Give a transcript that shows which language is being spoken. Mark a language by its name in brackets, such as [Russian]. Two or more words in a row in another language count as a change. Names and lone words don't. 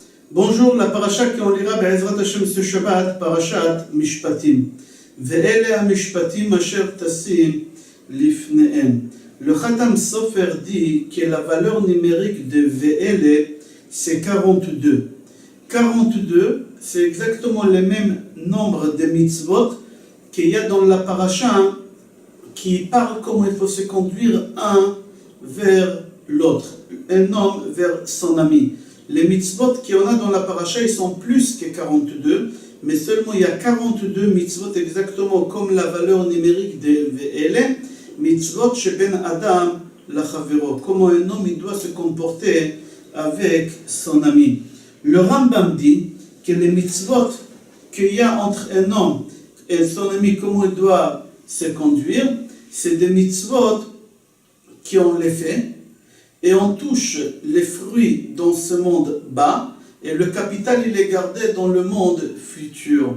[French] Bonjour, la paracha qu'on lira [Hebrew] בעזרת השם [French] ce Shabbat, [Hebrew] פרשת משפטים. ואלה המשפטים אשר תשים לפניהם. [French] Le Khatam Sofer dit que la valeur numérique de Ve'ele, c'est 42. 42, c'est exactement le même nombre de mitzvot qu'il y a dans la paracha qui parle comment il faut se conduire un vers l'autre, un homme vers son ami. Les mitzvot qu'il y en a dans la paracha, ils sont plus que 42, mais seulement il y a 42 mitzvot exactement comme la valeur numérique de Ve'ele, [Hebrew] מצוות שבין אדם לחברו, [French] comment un homme il doit se comporter avec son ami. Le Rambam dit que les mitzvot qu'il y a entre un homme et son ami, comment il doit se conduire, c'est des mitzvot qui ont l'effet, et on touche les fruits dans ce monde bas, et le capital il est gardé dans le monde futur.